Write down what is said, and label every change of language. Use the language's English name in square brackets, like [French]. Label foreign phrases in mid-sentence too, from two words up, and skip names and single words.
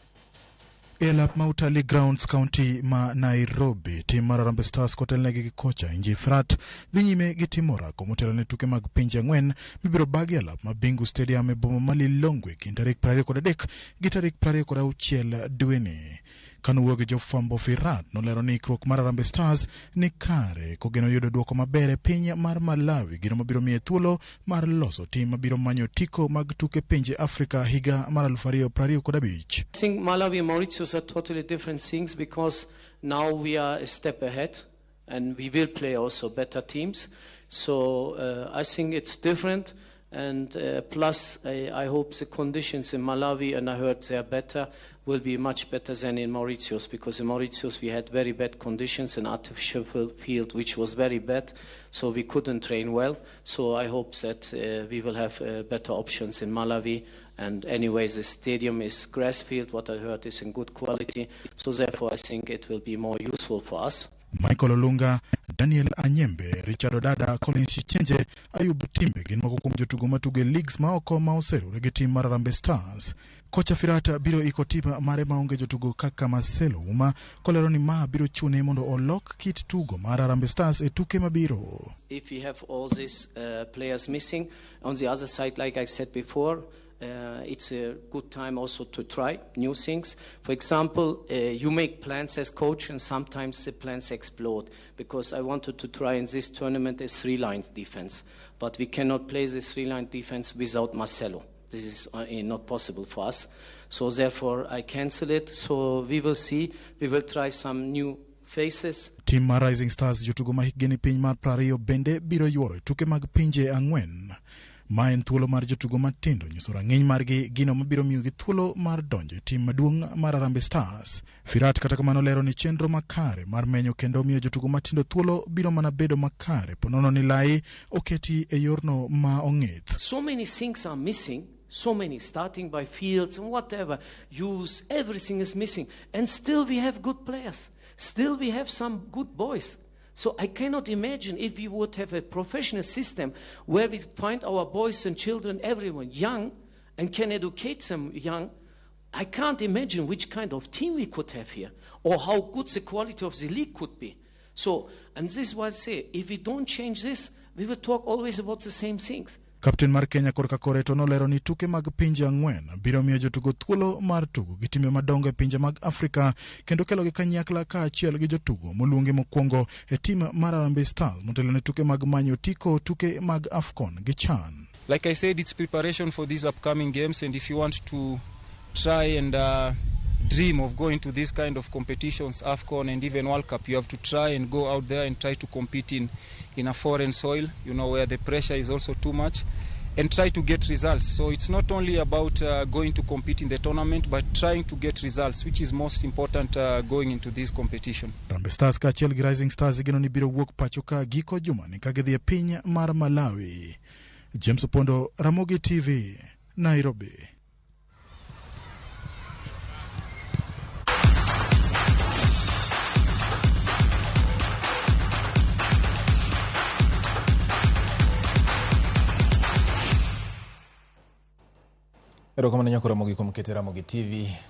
[Luo (Kenya and Tanzania)] Elap Mautali Grounds County ma Nairobi, tim mar Harambee Stars kotelnegi gi kocha Inji Frat dhi nyime gi timora komotelo ne tuke mag pinje ang'wen mibiro bagi elap ma Bingu Stadium e boma ma Lilongwe kind tarik 23 gi tarik 26 dweni. Kanuwuok gi jofwambo Firat nolero ni ikruok mar Harambee Stars ni kare kogeno yudo duoko maber e piny mar Malawi, gino mabiro miye thuolo mar loso tim mabiro manyo tiko mag tuke pinje Afrika higa mar 2025. [English] I think Malawi and Mauritius are totally different things because now we are a step ahead and we will play also better teams. So I think it's different. And plus, I hope the conditions in Malawi, and I heard they are better, will be much better than in Mauritius, because in Mauritius we had very bad conditions, an artificial field which was very bad, so we couldn't train well. So I hope that we will have better options in Malawi. And anyways, the stadium is grass field, what I heard is in good quality, so therefore I think it will be more useful for us. [Luo (Kenya and Tanzania)] Michael Olunga, Daniel Anyembe, Richard Odada, Collins Chenje, Ayub Timbe gin moko kuom jotugo matuge leagues ma oko ma oserure gi tim mar Harambee Stars. Kocha Firata biro iko tim mare maonge jotugo kaka Marcelo Uma kolero ni ma biro chune mondo olok kit tugo mar Harambee Stars e tuke mabiro. [English] If we have all these players missing, on the other side, like I said before, it's a good time also to try new things. For example, you make plans as coach and sometimes the plans explode, because I wanted to try in this tournament a 3-line defense, but we cannot play this 3-line defense without Marcelo. This is not possible for us. So therefore I cancel it. So we will see. We will try some new faces. [Luo (Kenya and Tanzania)] Team mar Rising Stars jotugo ma hikgi ni piny mar 20 bende biro yuoro tuke mag pinje ang'wen. Ma en thuolo mar jotugo matindo nyiso rang'iny margi gino mabiro miyo gi thuolo mar donjo e tim maduong' mar Harambee Stars. Firat kata kamano lero ni chenro makare mar menyo kendo miyo jotugo matindo thuolo biro mana bedo makare ponono ni lai oketi e yorno ma ong'ith. [English] So many things are missing. So many, starting by fields and whatever, use, everything is missing. And still we have good players. Still we have some good boys. So I cannot imagine if we would have a professional system where we find our boys and children, everyone young, and can educate them young. I can't imagine which kind of team we could have here, or how good the quality of the league could be. So, and this is why I say, if we don't change this, we will talk always about the same things. [Luo (Kenya and Tanzania)] Kapten mar Kenya korka Koreto nolero ni tuke mag pinje ang'wen biro miyo jotugo thuolo mar tugo gi timbe madongo e pinje mag Afrika kendo kelo gi kanyakla ka achiel gi jotugo moluongi mokwongo e tim mar Harambee Stars motelo ne tuke mag manyo tiko tuke mag AFCON gi CHAN. [English] Like I said, it's preparation for these upcoming games, and if you want to try and dream of going to this kind of competitions, AFCON and even World Cup, you have to try and go out there and try to compete in a foreign soil, you know, where the pressure is also too much, and try to get results. So it's not only about going to compete in the tournament, but trying to get results, which is most important going into this competition. [Luo (Kenya and Tanzania)] Harambee Stars ka achiel gi Rising Stars gino ni biro wuok pacho ka giko juma ni ka gidhi e piny mar Malawi. James Opondo, RamogiTV, Nairobi. Erokamano nyako Ramogi kuom keto RamogiTV.